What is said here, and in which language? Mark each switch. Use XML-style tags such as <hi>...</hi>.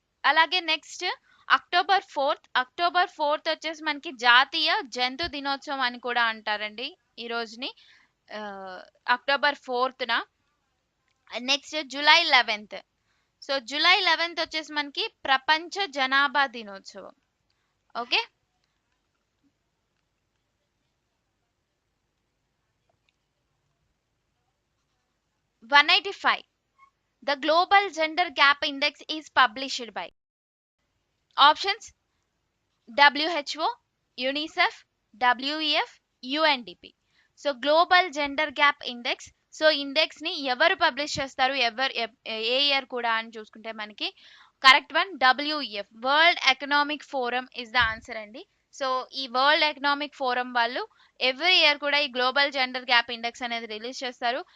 <te>అలాగే next October 4th వచ్చేసి మనకి జాతీయ జంతు దినోత్సవం అని కూడా అంటారండి ఈ రోజుని, October 4th. Next July 11th. So July 11th వచ్చేసి మనకి ప్రపంచ జనాభా దినోత్సవం.</te> <en>Okay, The Global Gender Gap Index is published by options WHO, UNICEF, WEF, UNDP. So global gender gap index.</en> <te>So index ని ఎవరు పబ్లిష్ చేస్తారు, ఏ ఇయర్ కూడా అని చూసుకుంటే మనకి correct one WEF, world economic forum</te> <en>is the answer</en> <te>అండి. So ఈ world economic forum వాళ్ళు ఎవ్రీ ఇయర్ కూడా ఈ గ్లోబల్ జెండర్ గ్యాప్ ఇండెక్స్ అనేది రిలీజ్ చేస్తారు.</te>